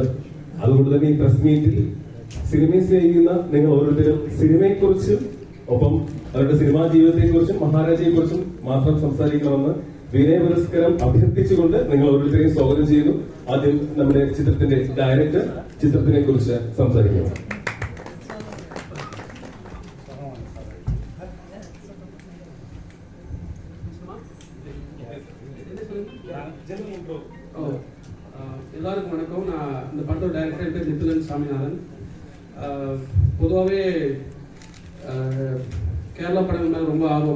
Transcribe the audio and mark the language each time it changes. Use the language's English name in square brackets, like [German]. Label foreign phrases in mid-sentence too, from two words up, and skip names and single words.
[Malayalam] അതുകൊണ്ട് തന്നെ ഈ [English] press meet [Malayalam] സിനിമയെ സ്നേഹിക്കുന്ന നിങ്ങൾ ഓരോരുത്തരും സിനിമയെക്കുറിച്ചും ഒപ്പം അവരുടെ സിനിമാ ജീവിതത്തെക്കുറിച്ചും മഹാരാജയെക്കുറിച്ചും മാത്രം സംസാരിക്കണമെന്ന് വിനയപുരസ്കാരം അഭ്യർത്ഥിച്ചുകൊണ്ട് നിങ്ങൾ ഓരോരുത്തരെയും സ്വാഗതം ചെയ്യുന്നു. ആദ്യം നമ്മുടെ ചിത്രത്തിന്റെ ഡയറക്ടർ ചിത്രത്തിനെ കുറിച്ച് സംസാരിക്കുന്നു. [Tamil] எல்லாருக்கும் வணக்கம். நான் இந்த படத்தோட டைரக்டர் பேர் நித்துலன் சாமிநாதன். பொதுவாகவே கேரளா படங்கள் மேலே ரொம்ப ஆர்வம்.